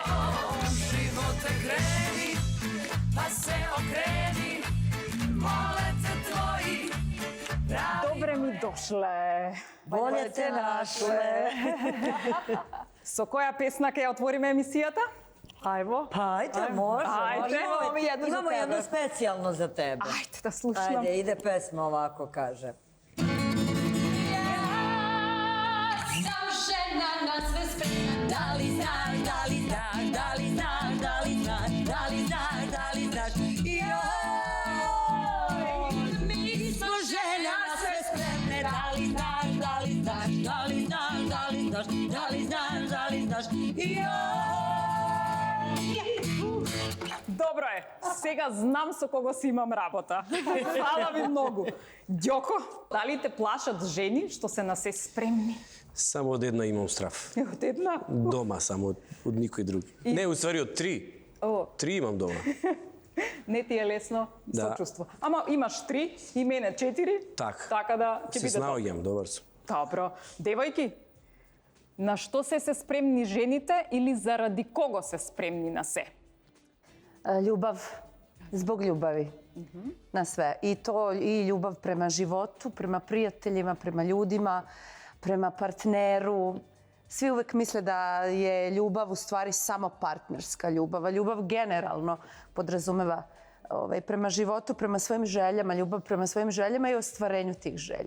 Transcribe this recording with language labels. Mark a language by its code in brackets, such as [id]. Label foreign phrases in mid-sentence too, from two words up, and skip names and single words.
[mk] Живот е крени, па се окрени, моле те твои. Добре ми дошле. Боле те нашле. Со која песна ќе ја отвориме емисијата? Ајво. Па, ајде, може. Ајде, [sr] Имamo jedno specijalno za tebe. [mk] Ајде да слушам. [sr] Ajde, ide pesma ovako, kaže. Da li znaš, da li znaš, da li znaš, da li znaš, da li znaš, da li znaš, joj, mi smo žena sve spremne, da li znaš, da li znaš, da li znaš, da li znaš, da li znaš, da li znaš, [mk] Добро е. Сега знам со кого си имам работа. Фала ви многу. Ѓоко, дали те плашат жени што се на се спремни? Само од една имам страф. Од една? Дома само, од никој друг. Не, уствари од три. О. Три имам дома. Не ти е лесно Да. сочувство. Ама имаш 3 и мене 4. Така да ќе Се биде тоа. снаоѓам, добар сум. Добро. Девојки, на што се спремни жените или заради кого се спремни на се? [sr] Ljubav, zbog ljubavi na sve. I to i ljubav prema životu, prema prijateljima, prema ljudima, prema partneru. Svi uvek misle da je ljubav u stvari samo partnerska ljubav, a ljubav generalno podrazumeva prema životu, prema svojim željama, ljubav prema svojim željama i ostvarenju tih želja.